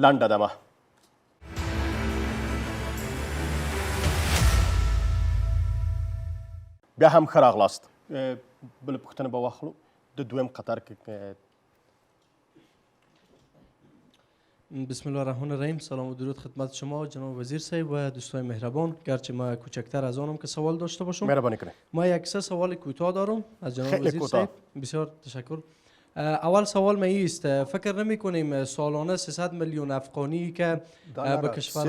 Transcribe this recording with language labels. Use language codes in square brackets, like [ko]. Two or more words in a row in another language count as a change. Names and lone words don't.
[ps] لنډه دمه بیا هم ښه راغلاست. بله پوښتنه به واخلو د دویم قطر کې. [ar] بسم الله الرحمن الرحیم. [fa] سلام و درود خدمت شما جناب وزیر صاحب و دوستای مهربان. گرچه ما کوچکتر از آنم که سوال داشته باشم. مهربانی کنید. ما یک سه سوال کوتاه دارم از جناب وزیر صاحب. بسیار تشکر. اول سوال ما است فکر نمی کنیم سالانه 300 میلیون افغانی که به کشورهای